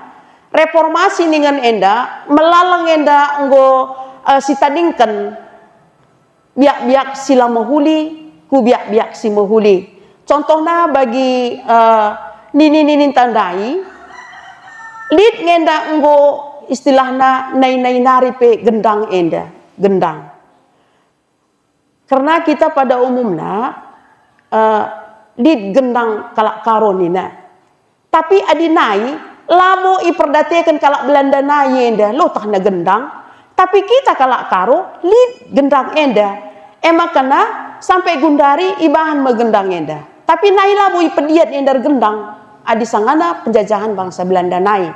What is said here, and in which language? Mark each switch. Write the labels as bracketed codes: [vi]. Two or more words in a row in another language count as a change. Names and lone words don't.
[btx] Reformasi dengan enda melalang enda enggo sitadingkan biak-biak sila mahuli ku biak-biak si mahuli. Contohnya bagi nini-nini tandai lid ngenda enggo istilahna nai-nai nari pe gendang enda, gendang. [id] Karena kita pada umumnya [btx] lid gendang kalak karonina. Tapi adinai lamo iperdatekan kalak Belanda nai enda lo tak na gendang, tapi kita kalak karo lid gendang enda makana sampai gundari ibahan megendang enda, tapi nai lamo ipediat enda gendang adi sangana penjajahan bangsa Belanda nai.